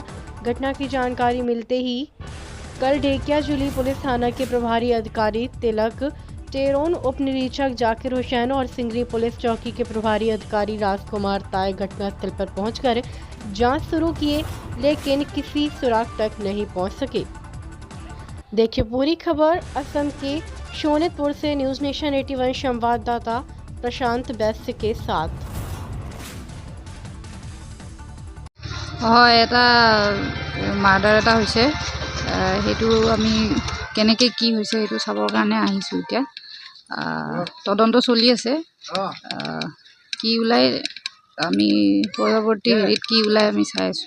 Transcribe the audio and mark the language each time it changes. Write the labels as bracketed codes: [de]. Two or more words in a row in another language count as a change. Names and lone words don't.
[hi] घटना की जानकारी मिलते ही कल ढेकियाजुली पुलिस थाना के प्रभारी अधिकारी तिलक टेरोन, उप निरीक्षक जाकिर हुसैन और सिंगरी पुलिस चौकी के प्रभारी अधिकारी राजकुमार ताय घटनास्थल पर पहुंचकर जांच शुरू किए, लेकिन किसी सुराग तक नहीं पहुंच सके। देखिए पूरी खबर असम के सोनितपुर से न्यूज़ नेशन 81 संवाददाता प्रशांत बैस्य के साथ। [as] এটা মাৰ্ডাৰ এটা হৈছে, সেইটো আমি কেনেকৈ কি হৈছে সেইটো চাবৰ কাৰণে আহিছোঁ। এতিয়া তদন্ত চলি আছে, কি ওলাই আমি পৰৱৰ্তী হেৰিত কি ওলাই আমি চাই আছোঁ।